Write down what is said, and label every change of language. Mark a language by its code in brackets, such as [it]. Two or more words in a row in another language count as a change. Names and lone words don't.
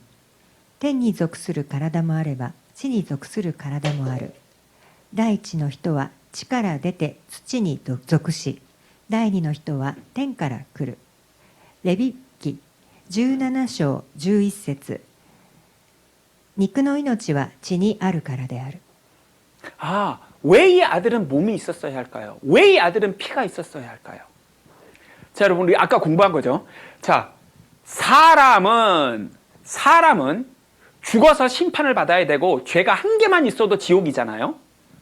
[ja] 天に属する体もあれば、地に属する体もある。第一の人は地から出て土に属し、第二の人は天から来る。レビ記17章11節。肉の命は地にあるからである。 [ko] 왜 이 아들은 몸이 있었어야 할까요? 왜 이 아들은 피가 있었어야 할까요? 자, 여러분, 우리 아까 공부한 거죠. 자, 사람은 죽어서 심판을 받아야 되고 죄가 한 개만 있어도 지옥이잖아요.